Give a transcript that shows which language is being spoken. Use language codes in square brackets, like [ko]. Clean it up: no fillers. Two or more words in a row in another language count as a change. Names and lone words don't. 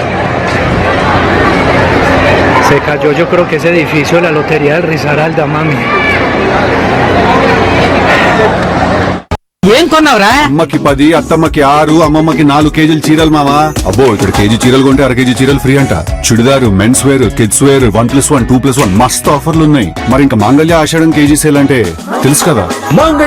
[es] Se cayó, yo creo que ese edificio de la Lotería del Risaralda, mami. [te] ఏం కొన్నావురా? అమ్మకి 10, అత్తమ్మకి 6, అమ్మమ్మకి 4 కేజీలు చీరలు మావా. అబ్బో ఇక్కడ కేజీ చీరలు కొంటే అర కేజీ చీరలు ఫ్రీ అంట. చుడిదారు, [en] men's wear, kids wear [te] 1+1, 2+1 మస్తు ఆఫర్లు ఉన్నాయి. మరి ఇంకా మాంగళ్య ఆషాఢం [en] kg sale [te] అంటే తెలుసు కదా.